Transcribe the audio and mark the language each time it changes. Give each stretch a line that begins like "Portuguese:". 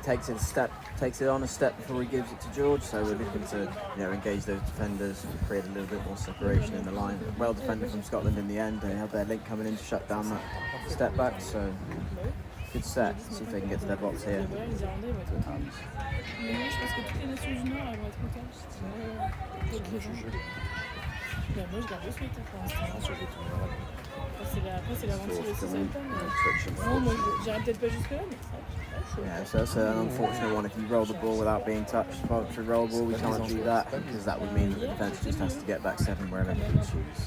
English: Takes it on a step before he gives it to George. So we're looking to engage those defenders, create a little bit more separation in the line. Well defended from Scotland in the end. They had their link coming in to shut down that step back. So good set. See if they can get to their box here.
French: Mais moi, je pense que toutes les nations du Nord elles vont être contentes. Ben, moi, je garde le sweat pour l'instant. Après, c'est l'aventure aussi, ça me Non, moi, j'irai peut-être pas jusque-là, mais ça,
English: Yeah, so that's an unfortunate one. If you roll the ball without being touched, voluntary roll ball, we can't do that because that would mean that the defence just has to get back 7 wherever they choose.